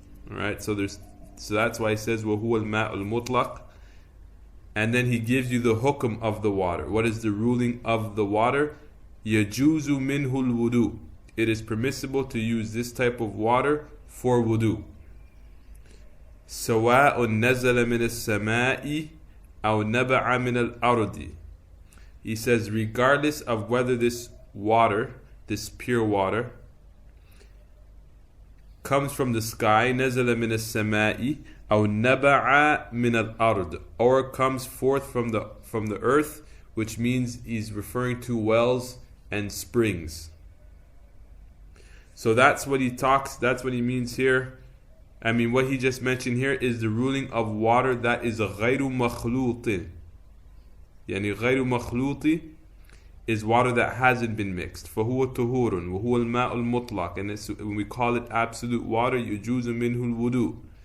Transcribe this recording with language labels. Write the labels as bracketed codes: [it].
[en] Alright, so that's why he says [ar] wa huwa al-ma' al-mutlaq. [en] And then he gives you the hukm of the water. What is the ruling of the water? [ar] Yajuzu minhu al-wudu. [en] It is permissible to use this type of water for wudu. [ar] سواء نزل من السماء أو نبع من الأرض. [en] He says regardless of whether this water, this pure water, comes from the sky, [ar] نزل من السماء أو نبع من الأرض, [en] or comes forth from the earth, which means he's referring to wells and springs. So that's what he means here. I mean, what he just mentioned here is the ruling of water that is [ar] غير مخلوط. يعني غير مخلوط [en] is water that hasn't been mixed. [ar] فهو طهور وهو الماء المطلق, [en] and when we call it absolute water, [ar] يجوز منه الوضوء.